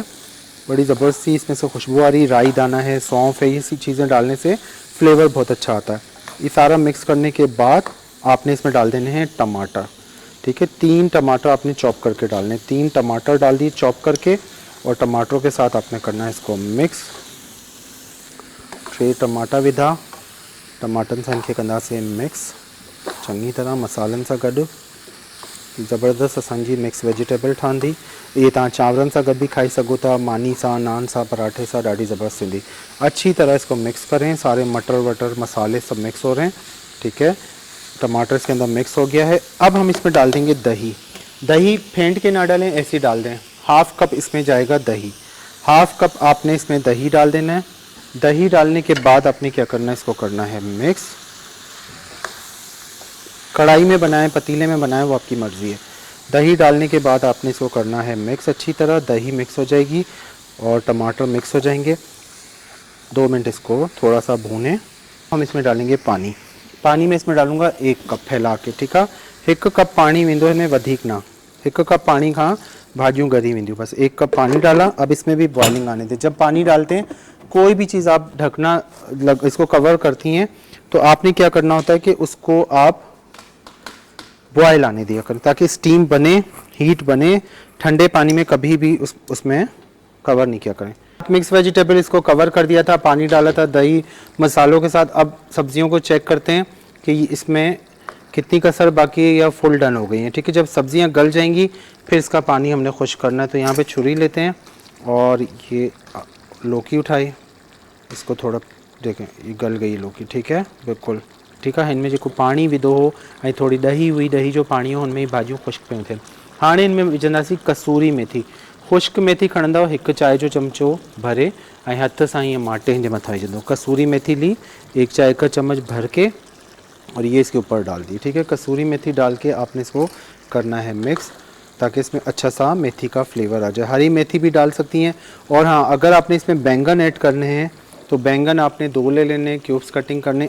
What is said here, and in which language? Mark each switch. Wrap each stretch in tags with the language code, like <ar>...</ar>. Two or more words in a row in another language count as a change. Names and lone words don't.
<hi>बड़ी ज़बरदस्त सी इसमें से खुशबू आ रही। राई दाना है, सौंफ है, ये सी चीज़ें डालने से फ्लेवर बहुत अच्छा आता है। ये सारा मिक्स करने के बाद आपने इसमें डाल देने हैं टमाटर, ठीक है। 3 टमाटर आपने चॉप करके डालने, 3 टमाटर डाल दिए चॉप करके, और टमाटरों के साथ आपने करना है इसको मिक्स।</hi> <sd>3 टमाटा विधा, टमाटन सां इनखे कंदासीं मिक्स चङी तरह मसालनि सां गॾु। ज़बरदस्त असांजी</sd> <en>mix vegetable</en> <sd>ठहंदी। ये तव्हां चांवरनि सां गॾु भी खाई सघो था, मानी सां, नान सां, पराठे सां, ॾाढी ज़बरदस्त थींदी।</sd> <hi>अच्छी तरह इसको मिक्स करें, सारे मटर वटर मसाले सब मिक्स हो रहे हैं, ठीक है। टमाटर इसके अंदर मिक्स हो गया है। अब हम इसमें डाल देंगे दही। दही फेंट के ना डालें, ऐसे ही डाल दें।</hi> <en>half cup</en> <hi>इसमें जाएगा दही।</hi> <en>half cup</en> <hi>आपने इसमें दही डाल देना है। दही डालने के बाद आपने क्या करना है, इसको करना है मिक्स। कढ़ाई में बनाएं, पतीले में बनाएं, वो आपकी मर्ज़ी है। दही डालने के बाद आपने इसको करना है मिक्स अच्छी तरह। दही मिक्स हो जाएगी और टमाटर मिक्स हो जाएंगे। 2 मिनट इसको थोड़ा सा भूनें। हम इसमें डालेंगे पानी। पानी में इसमें डालूंगा 1 कप फैला के, ठीक है।</hi> <sd>1 कप पानी वेंदो हिन में, वधीक ना। 1 कप पानी खां भाजियूं ॻरी वेंदियूं।</sd> <hi>बस 1 कप पानी डाला। अब इसमें भी बॉइलिंग आने दें। जब पानी डालते हैं, कोई भी चीज़ आप ढकना इसको कवर करती हैं, तो आपने क्या करना होता है कि उसको आप बॉयल आने दिया करें, ताकि स्टीम बने, हीट बने। ठंडे पानी में कभी भी उसमें कवर नहीं किया करें।</hi> <en>mix vegetable</en> <hi>इसको कवर कर दिया था, पानी डाला था दही मसालों के साथ। अब सब्जियों को चेक करते हैं कि इसमें कितनी कसर बाकी है या</hi> <en>full done</en> <hi>हो गई है, ठीक है। जब सब्जियां गल जाएंगी फिर इसका पानी हमने खुश्क करना है। तो यहाँ पे छुरी लेते हैं और ये लौकी उठाई, इसको थोड़ा देखें, ये गल गई लौकी, ठीक है, बिल्कुल ठीक है।</hi> <sd>इनमें जो पानी विधो हो ऐं थोड़ी ॾही हुई, ॾही जो पानी हो, उनमें भाजियूं खुश्क पियूं थियनि। हाणे इनमें विझंदासीं कसूरी मेथी। खुश्क मेथी खणंदव, 1 चाय जो चमचो भरे ऐं हथ सां ईअं माटे हिन जे मथां विझंदो।</sd> <hi>कसूरी मेथी ली 1 चाय का चम्मच भर के और ये इसके ऊपर डाल दी, ठीक है। कसूरी मेथी डाल के आपने इसको करना है मिक्स, ताकि इसमें अच्छा सा मेथी का फ्लेवर आ जाए। हरी मेथी भी डाल सकती हैं। और हाँ, अगर आपने इसमें बैंगन ऐड करने हैं तो बैंगन आपने 2 ले लेने,</hi> <en>cubes cutting</en> <hi>करने।</hi>